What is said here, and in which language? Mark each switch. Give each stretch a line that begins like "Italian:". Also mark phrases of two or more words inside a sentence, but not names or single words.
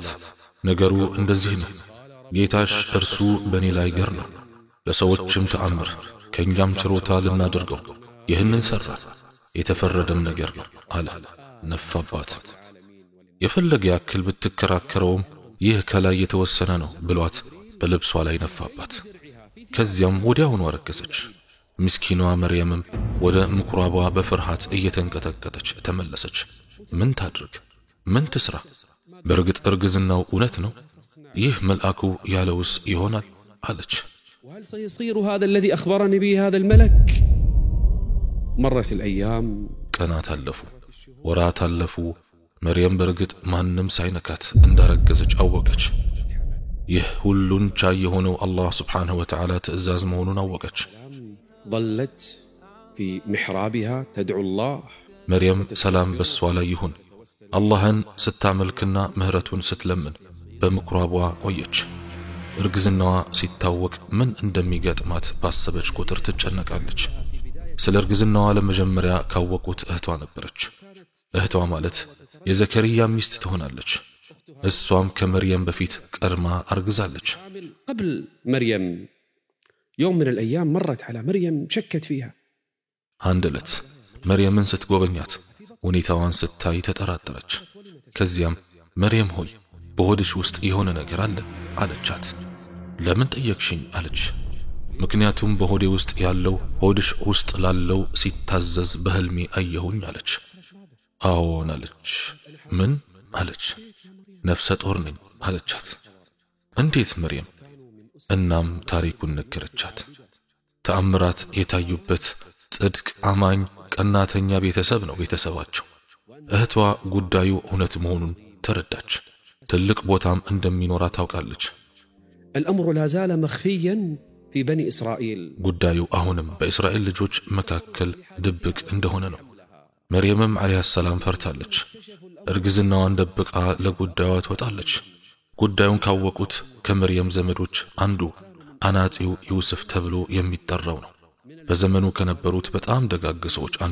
Amharic: ነገሩ እንደዚህ ነው። ጌታሽ እርሱ በእኔ ላይ ገር ነው፣ ለሰዎችም ተአምር ከእኛም ችሮታ ልናደርገው ይህንን ሠራ፣ የተፈረደም ነገር ነው አለ። ነፋባት። የፈለገ ያክል ብትከራከረውም ይህ ከላይ የተወሰነ ነው ብሏት በልብሷ ላይ ነፋባት። ከዚያም ወዲያውኑ አረገዘች። ምስኪኗ መርየምም ወደ ምኩራቧ በፍርሃት እየተንቀጠቀጠች ተመለሰች። ምን ታድርግ? ምን ትስራ? በእርግጥ እርግዝናው እውነት ነው? ይህ መልአኩ ያለውስ ይሆናል አለች።
Arabic: وهل سيصير هذا الذي أخبرني به هذا الملك؟ مرت الأيام
Amharic: ቀናት አለፉ፣ ወራት አለፉ። መርየም በእርግጥ ማንም ሳይነካት እንዳረገዘች አወቀች። ይህ ሁሉን ቻይ የሆነው አላህ
Arabic: سبحانه وتعالى
Amharic: ትእዛዝ መሆኑን አወቀች።
Arabic: ظلت في محرابها تدعو الله
Amharic: መርየም ሰላም በሷ ላይ ይሁን አላህን ስታመልክና ምህረቱን ስትለምን በምኩራቧ ቆየች። እርግዝናዋ ሲታወቅ ምን እንደሚገጥማት ባሰበች ቁጥር ትጨነቃለች። ስለ እርግዝናዋ ለመጀመሪያ ካወቁት እህቷ ነበረች። እህቷ ማለት የዘከርያ ሚስት ትሆናለች። እሷም ከመርየም በፊት ቀድማ አርግዛለች።
Arabic: قبل مريم يوم من الأيام مرت على مريم شكت فيها
Amharic: አንድ ዕለት መርየምን ስትጎበኛት ሁኔታዋን ስታይ ተጠራጠረች። ከዚያም መርየም ሆይ በሆድሽ ውስጥ የሆነ ነገር አለ አለቻት። ለምን ጠየቅሽኝ አለች። ምክንያቱም በሆዴ ውስጥ ያለው ሆድሽ ውስጥ ላለው ሲታዘዝ በህልሜ አየሁኝ አለች። አዎን አለች። ምን አለች? ነፍሰ ጡር ነኝ አለቻት። እንዴት መርየም? እናም ታሪኩን ነገረቻት። ተአምራት የታዩበት ጽድቅ አማኝ ቀናተኛ ቤተሰብ ነው ቤተሰባቸው። እህቷ ጉዳዩ እውነት መሆኑን ተረዳች። ትልቅ ቦታም እንደሚኖራት ታውቃለች።
Arabic: الأمر لا زال مخفيا في بني إسرائيل
Amharic: ጉዳዩ አሁንም በእስራኤል ልጆች መካከል ድብቅ እንደሆነ ነው። መርየምም
Arabic: عليها السلام
Amharic: ፈርታለች። እርግዝናዋን ደብቃ ለጉዳዩ ትወጣለች። ጉዳዩን ካወቁት ከመርየም ዘመዶች አንዱ አናጺው ዩሱፍ ተብሎ የሚጠራው ነው። በዘመኑ ከነበሩት በጣም ደጋግ ሰዎች አንዱ